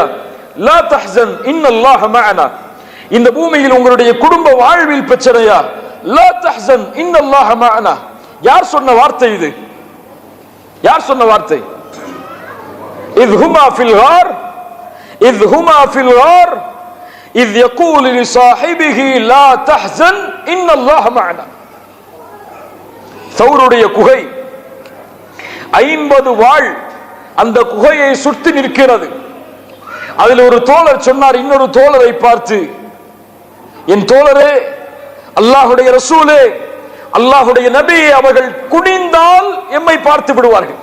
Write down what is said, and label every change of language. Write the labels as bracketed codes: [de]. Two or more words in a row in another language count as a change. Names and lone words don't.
[ar] لا تحزن إن الله معنا. [ta] இந்த பூமியில் உங்களுடைய குடும்ப வாழ்வில் பிரச்சனையா? [ar] لا تحزن إن الله معنا. [ta] யார் சொன்ன வார்த்தை இது? யார் சொன்ன வார்த்தை? [ar] إذ هما في الغار, إذ هما في الغار إذ يقول لصاحبه لا تحزن إن الله معنا. [ta] சௌருடைய குகை 50 வாள் அந்த குகையை சுற்றி நிற்கிறது. அதில் ஒரு தோழர் சொன்னார் இன்னொரு தோழரை பார்த்து, என் தோழரே, அல்லாஹ்வுடைய ரசூலே, அல்லாஹ்வுடைய நபியே, அவர்கள் குனிந்தால் எம்மை பார்த்து விடுவார்கள்.